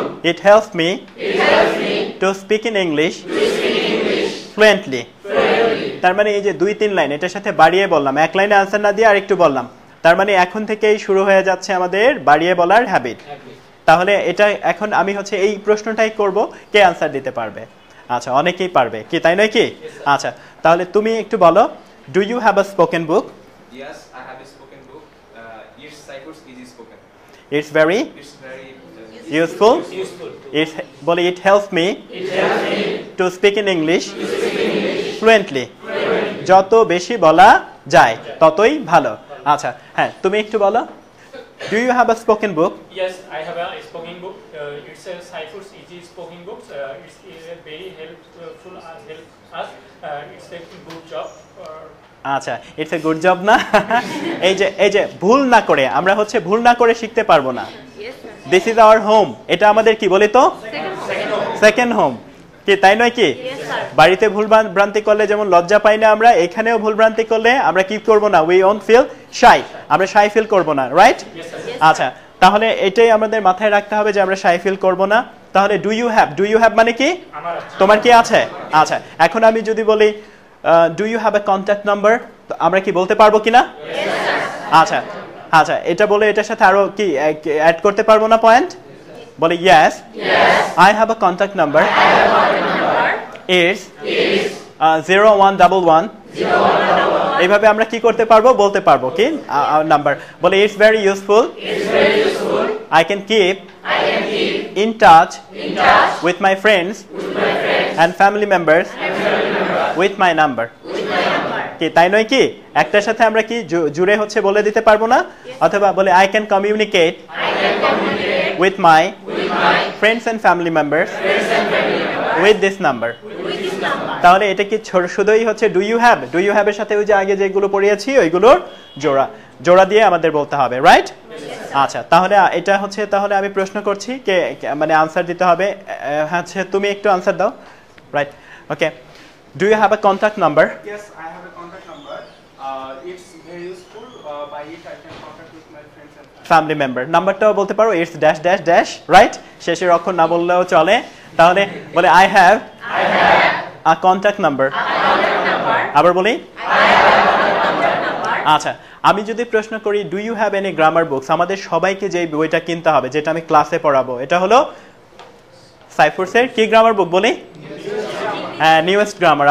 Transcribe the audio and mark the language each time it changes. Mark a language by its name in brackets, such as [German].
[English] It helps me to speak in English fluently. [Bangla] তার মানে এই যে 2-3 লাইন এটার সাথে বাড়িয়ে বললাম, এক লাইনে আনসার না দিয়ে আরেকটু বললাম, তার মানে এখন থেকেই শুরু হয়ে যাচ্ছে আমাদের বাড়িয়ে বলার হ্যাবিট। তাহলে এটা এখন আমি হচ্ছে এই প্রশ্নটাই করব, কে আনসার দিতে পারবে? আচ্ছা, অনেকেই পারবে কি, তাই নয় কি? আচ্ছা, তাহলে তুমি একটু বলো [English] Do you have a spoken book? Yes, I have a spoken book. Its ciphers is spoken. It's very useful. It's বলে it helps me to speak in English fluently. [Bangla] যত বেশি বলা যায় ততই ভালো। আচ্ছা, হ্যাঁ, তুমি একটু বলো [English] do you have a spoken book? Yes, I have a spoken book. It's a Cyphers Easy spoken book. It's very helpful and helps us. It's a good job. আচ্ছা, it's a good job না? [Bangla] এই যে ভুল না করে, আমরা হচ্ছে ভুল না করে শিখতে পারবো না। [English] this is our home, [Bangla] এটা আমাদের কি বলি তো? সেকেন্ড হোম কি, তাই নয় কি? বাড়িতে ভুল ভ্রান্তি করলে যেমন লজ্জা পাই না আমরা, এখানেও ভুল ভ্রান্তি করলে আমরা কি করব না? [English] we won't feel shy, [Bangla] আমরা শাই ফিল করব না, রাইট? আচ্ছা, তাহলে এটাই আমাদের মাথায় রাখতে হবে যে আমরা শাই ফিল করব না। তাহলে ডু ইউ হ্যাভ মানে কি? তোমার কি আছে? আচ্ছা, এখন আমি যদি বলি [English] do you have a contact number, [Bangla] আমরা কি বলতে পারবো কিনা? আচ্ছা আচ্ছা, এটা বলে এটার সাথে আরো কি অ্যাড করতে পারবো না পয়েন্ট? [English] বলে yes, I have a contact number, it's 0111। [Bangla] এইভাবে আমরা কি করতে পারবো, বলতে পারবো কি নাম্বার। [English] বলে it's very useful, I can keep in touch with my friends and family members with my number. [Bangla] কি, তাই নয় কি? একটার সাথে আমরা কি জুড়ে হচ্ছে বলে দিতে পারবো না? [English] অথবা বলে I can communicate with my friends and family members with this number. [Bangla] তাহলে এটা কি শুধুই হচ্ছে ডু ইউ হ্যাভ এর সাথে ওই যে আগে যেগুলো পড়িয়েছি ওইগুলোর জোড়া দিয়ে আমাদের বলতে হবে, রাইট? আচ্ছা, তাহলে এটা হচ্ছে, তাহলে আমি প্রশ্ন করছি, কে মানে আনসার দিতে হবে। হচ্ছে তুমি একটু আনসার দাও, right? Okay, [English] Do you have a contact number? Yes, I have a contact number. It's very useful. By it I can contact with my friends and family member. [Bangla] নাম্বারটাও বলতে পারো, [English] it's dash dash dash, [Bangla] right? শেষের অক্ষর না বললেও চলে। [English] তাহলে বলে I have a contact number. [Bangla] আবার বলি, আচ্ছা, আমি যদি প্রশ্ন করি [English] do you have any grammar books, [Bangla] আমাদের সবাইকে যে বইটা কিনতে হবে, যেটা আমি ক্লাসে পড়াবো, এটা হলো সাইফার্সের কি গ্রামার বুক বলি? হ্যাঁ, নিউয়েস্ট গ্রামার।